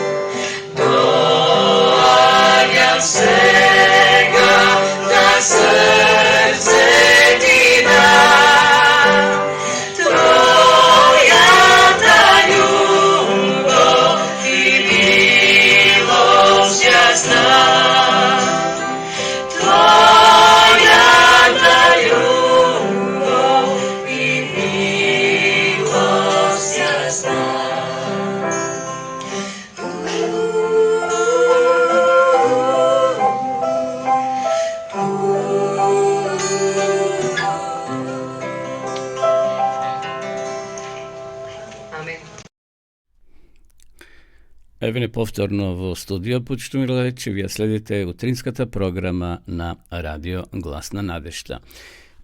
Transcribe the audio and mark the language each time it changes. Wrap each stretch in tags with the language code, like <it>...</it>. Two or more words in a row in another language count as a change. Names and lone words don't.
<sr>Doanjam svega da srce ti dam, Tvoja ta ljubav i milost ja znam. Tvoja ta ljubav i milost ja znam. Amen.</sr> <mk>Еве неповторно во студио, почитувани гледачи, вие следите утринската програма на Радио Глас на надежда.</mk>